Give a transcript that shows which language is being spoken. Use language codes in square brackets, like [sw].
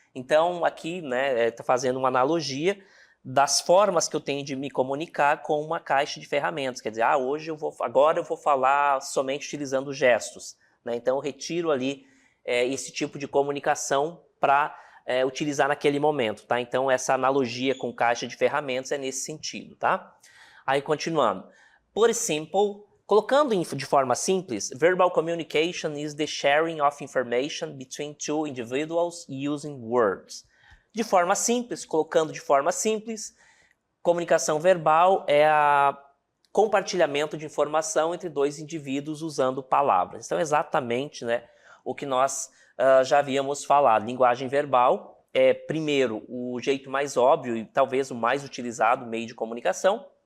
[pt] Então, aqui, né, está fazendo uma analogia das formas que eu tenho de me comunicar com uma caixa de ferramentas. Quer dizer, agora eu vou falar somente utilizando gestos. Né? Então, eu retiro ali esse tipo de comunicação para utilizar naquele momento, tá? Então, essa analogia com caixa de ferramentas é nesse sentido, tá? Aí, continuando. [en] Put it simple, [pt] colocando de forma simples, [en] verbal communication is the sharing of information between two individuals using words. [pt] De forma simples, colocando de forma simples, comunicação verbal é o compartilhamento de informação entre dois indivíduos usando palavras. Então, exatamente, né, o que nós já havíamos falado. Linguagem verbal é, primeiro, o jeito mais óbvio e talvez o mais utilizado meio de comunicação.